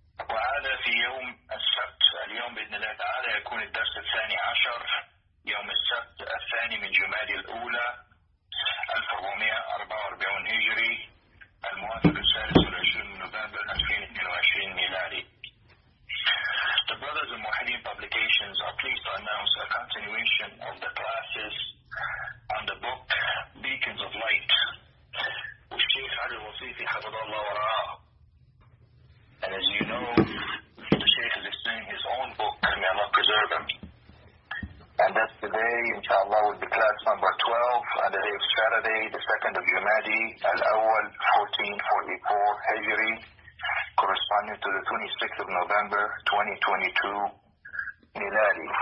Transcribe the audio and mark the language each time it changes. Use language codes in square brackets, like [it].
[ar] وهذا في يوم السبت اليوم بإذن الله تعالى يكون الدرس 12 يوم السبت الثاني من جمادى الأولى 1444 هجري الموافق 23 نوفمبر 2022 ميلادي. [en] The Brothers of Mohammedan Publications are pleased to announce a continuation of the classes on the book Beacons of Light. [ar] الشيخ علي الوصيفي حفظه الله ورعاه. [en] And as you know, the Sheikh is extending his own book, may Allah preserve him. And that's today, inshallah, will be class number 12, and the day of Saturday, the 2nd of Jumadi, Al-Awwal, 1444 Hijri, corresponding to the 26th of November, 2022, Miladi.